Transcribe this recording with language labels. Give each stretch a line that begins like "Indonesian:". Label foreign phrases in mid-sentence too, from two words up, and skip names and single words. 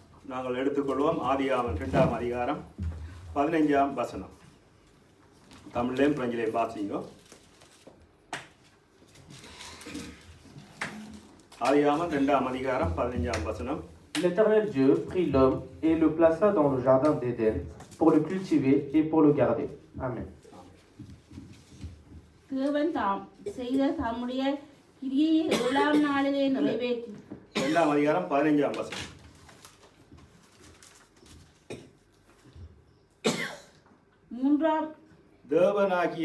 Tamil: நாங்கள் எடுத்துக்கொள்வோம். ஆதியாகமம் 2ஆம் அதிகாரம் 15ஆம் வசனம். தமிழ்லையும் பிரெஞ்சிலையும் வாசிங்க. ஆதியாகமம் 2ஆம் அதிகாரம் 15ஆம் வசனம்.
French: L'Éternel Dieu prit l'homme et le plaça dans le jardin d'Éden pour le cultiver et pour le garder. Amen.
Tamil: தேவன் தாம் செய்த தம்முடைய கிரியையை 7ஆம் நாளிலே நிறைவேற்றி. 2ஆம் அதிகாரம் 15ஆம் வசனம். தேவனாகிய